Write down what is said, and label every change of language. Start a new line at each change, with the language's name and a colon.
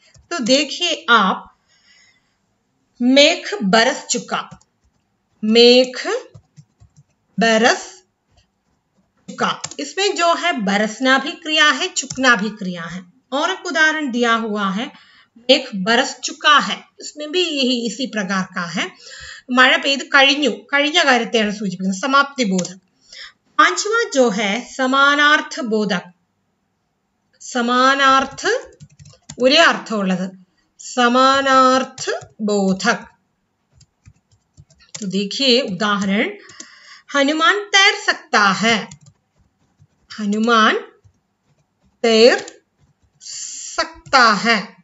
Hindi: तो देखिए आप, मेघ बरस चुका, मेघ बरस चुका, इसमें जो है बरसना भी क्रिया है, चुकना भी क्रिया है। और एक उदाहरण दिया हुआ है, मेघ बरस चुका है, इसमें भी यही इसी प्रकार का है।
Malayalam: മഴ പെയ്ത് കഴിഞ്ഞു, കഴിഞ്ഞ കാര്യത്തെയാണ് സൂചിപ്പിക്കുന്നത്, समाप्ति बोधक।
Hindi: पांचवा जो है समानार्थ बोधक, समानार्थ
Malayalam: ഒരേ അർത്ഥമുള്ളത്,
Hindi: समानार्थ बोधक। तो देखिए उदाहरण, हनुमान तैर सकता है, हनुमान तैर सकता है।